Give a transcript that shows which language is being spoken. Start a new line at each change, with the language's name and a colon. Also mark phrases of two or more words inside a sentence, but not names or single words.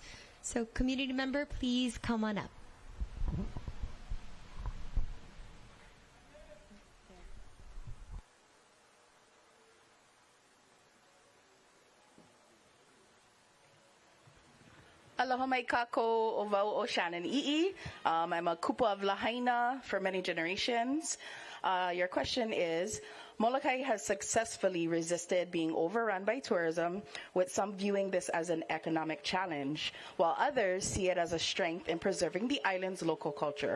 English: So community member, please come on up.
Hawaiian: Aloha mai kako o wau o Shannon I'i.
English: I'm a kupa of Lahaina for many generations. Your question is, Molokai has successfully resisted being overrun by tourism, with some viewing this as an economic challenge, while others see it as a strength in preserving the island's local culture.